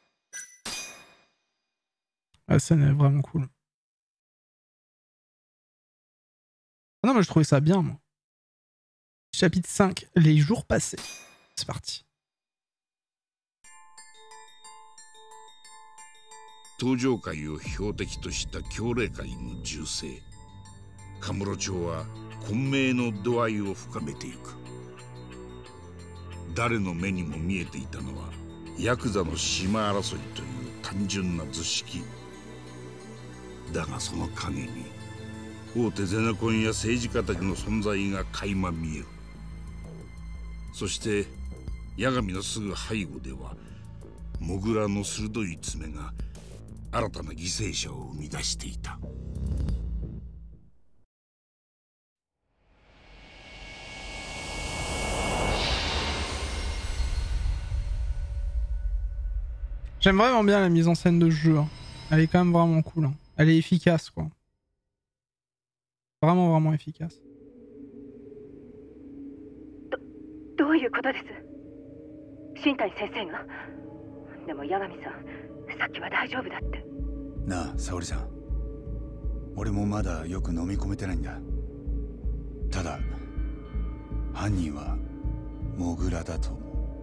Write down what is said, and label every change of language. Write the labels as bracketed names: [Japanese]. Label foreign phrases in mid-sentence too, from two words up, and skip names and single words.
[French] La scène est vraiment cool. Ah non mais je trouvais ça bien moi. Chapitre 5, les jours passés. C'est parti. [Japanese] 東上界を標的とした強霊界の銃声。カムロ町は混迷の度合いを深めていく。誰の目にも見えていたのはヤクザの島争いという単純な図式だが、その陰に大手ゼネコンや政治家たちの存在が垣間見える。そして八神のすぐ背後ではモグラの鋭い爪が新たな犠牲者を生み出していた。 [French] J'aime vraiment bien la mise en scène de ce jeu. Hein. Elle est quand même vraiment cool. Hein. Elle est efficace, quoi. Vraiment, vraiment efficace. [Japanese] どういうことです？新谷先生が。でも八神さん、さっきは大丈夫だって。なあ、沙織さん。俺もまだよく飲み込めてないんだ。ただ、犯人はモグラだと思う。